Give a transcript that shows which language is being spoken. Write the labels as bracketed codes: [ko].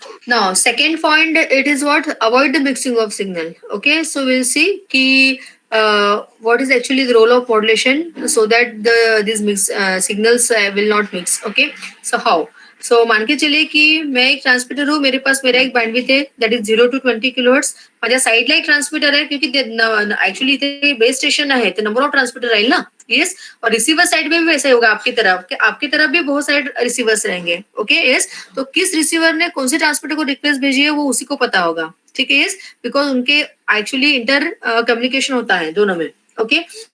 [en] Now, second point, it is what? Avoid the mixing of signal. Okay, so we'll see ki, what is actually the role of modulation so that these signals will not mix. Okay, so how? [hi] So मान के चलिए कि मैं एक transmitter हूँ, मेरे पास मेरा एक बैंडविड्थ है [en] that is [hi] 0 to 20 किलोहर्ट्ज. [mr] माझ्या साईडला एक ट्रान्समीटर आहे क्योंकि ऍक्च्युअली इथे बेस स्टेशन आहे तर नंबर ऑफ ट्रांसमीटर राहील ना. [en] Yes. [hi] और रिसीवर साइड में भी वैसा ही होगा आपकी तरफ भी बहुत सारे रिसीवर्स रहेंगे. ओके. यस. तो किस रिसीवर ने कौन से ट्रांसमीटर को रिक्वेस्ट भेजी है वो उसी को पता होगा. ठीक है. यस. बिकॉज उनके एक्चुअली इंटर कम्युनिकेशन होता है दोनों में. ओके.